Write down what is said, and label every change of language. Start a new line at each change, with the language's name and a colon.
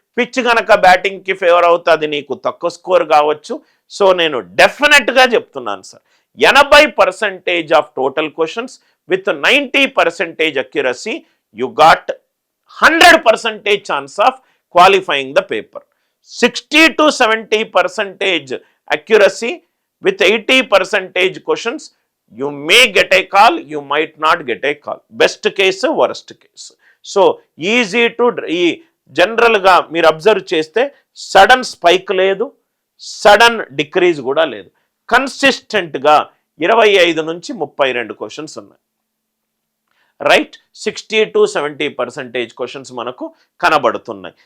Telugu: Pitch కనుక బ్యాటింగ్కి favour అవుతుంది, నీకు తక్కువ స్కోర్ కావచ్చు. సో నేను డెఫినెట్గా చెప్తున్నాను sir,
English: 80% of total questions with 90% accuracy, you got 100% chance of qualifying the paper. 60 to 70% accuracy with 80% questions, you may get a call, you might not get a call. Best case, worst case. So easy to
Telugu: జనరల్గా మీరు observe చేస్తే sudden spike లేదు, sudden decrease కూడా లేదు. కన్సిస్టెంట్గా 25 నుంచి 32 questions ఉన్నాయి. 60 to 70% questions మనకు కనబడుతున్నాయి.